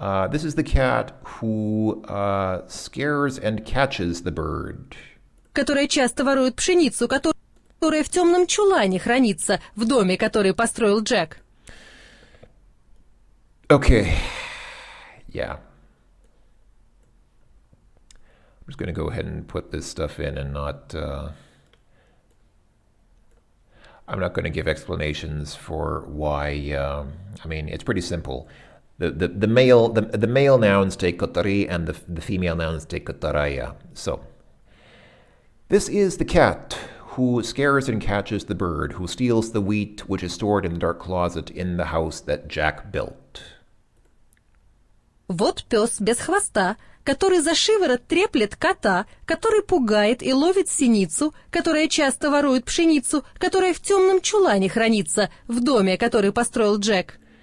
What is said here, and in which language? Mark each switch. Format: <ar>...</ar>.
<en>This is the cat who scares and catches the bird.</en> <ru>Которая часто ворует пшеницу, которая в темном чулане хранится в доме, который построил Джек.</ru> <en>Okay, yeah. I'm just going to go ahead and put this stuff in and not... I'm not going to give explanations for why. I mean, it's pretty simple. The male nouns take kotari and the female nouns take kotaraya. So, this is the cat who scares and catches the bird, who steals the wheat which is stored in the dark closet in the house that Jack built.</en> <ru>Вот пес без хвоста, который за шиворот треплет кота, который пугает и ловит синицу, которая часто ворует пшеницу, которая в темном чулане хранится в доме, который построил Джек.</ru>